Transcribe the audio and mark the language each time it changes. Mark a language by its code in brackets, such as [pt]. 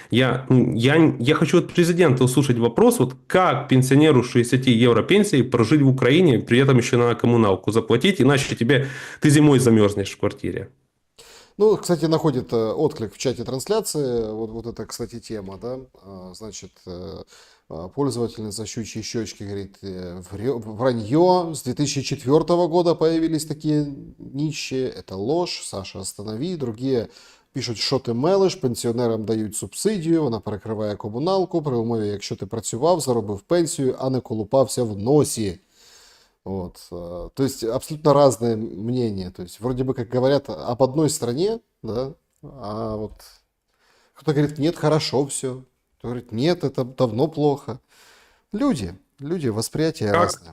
[ru] Я хочу от президента услышать вопрос, вот как пенсионеру 60 евро пенсии прожить в Украине, при этом еще на коммуналку заплатить, иначе ты зимой замерзнешь в квартире. Ну, кстати, находит отклик в чате трансляции. Вот это, кстати, тема, да. Значит, пользовательница щучьей щечки говорит, вранье. С 2004 года появились такие нищие. Это ложь. Саша, останови. Другие [uk] пишуть, що ти мелиш, пенсіонерам дають субсидію, вона перекриває комуналку, при умові, якщо ти працював, заробив пенсію, а не колупався в носі. [ru] Вот. То есть абсолютно разные мнения. То есть вроде бы как говорят об одной стране, да, а вот кто-то говорит, нет, хорошо все. Кто говорит, нет, это давно плохо. Люди, восприятия разные.